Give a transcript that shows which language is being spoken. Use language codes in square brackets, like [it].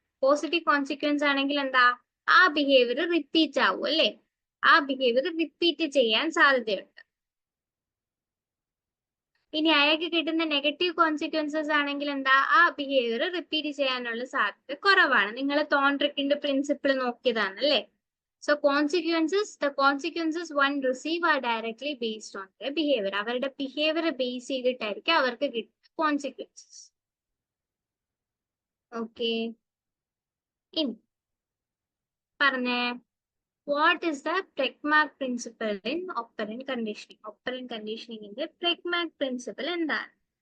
[ml] Positive consequence ആണെങ്കിൽ എന്താ? ആ ബിഹേവിയർ റിപ്പീറ്റ് ആവും അല്ലേ? ആ ബിഹേവിയർ റിപ്പീറ്റ് ചെയ്യാൻ സാധ്യതയുണ്ട്. ഇനി അയാൾക്ക് കിട്ടുന്ന നെഗറ്റീവ് കോൺസിക്വൻസസ് ആണെങ്കിൽ എന്താ? ആ ബിഹേവിയർ റിപ്പീറ്റ് ചെയ്യാനുള്ള സാധ്യത കുറവാണ്. നിങ്ങൾ തോൺട്രിക്കിന്റെ പ്രിൻസിപ്പിൾ നോക്കിയതാണ് അല്ലേ? [en] So the consequences one receive are directly based on their behavior. [ml] അവരുടെ ബിഹേവിയർ ബേസ് ചെയ്തിട്ടായിരിക്കും അവർക്ക് കിട്ടുന്ന കോൺസിക്വൻസസ്. [en] okay, [ml] ഇനി പറഞ്ഞേ, [en] What is the Premack principle in operant conditioning? [ml] Operant കണ്ടീഷനിങ്ങിന്റെ പ്രെഗ്മാക് principal എന്താണ്?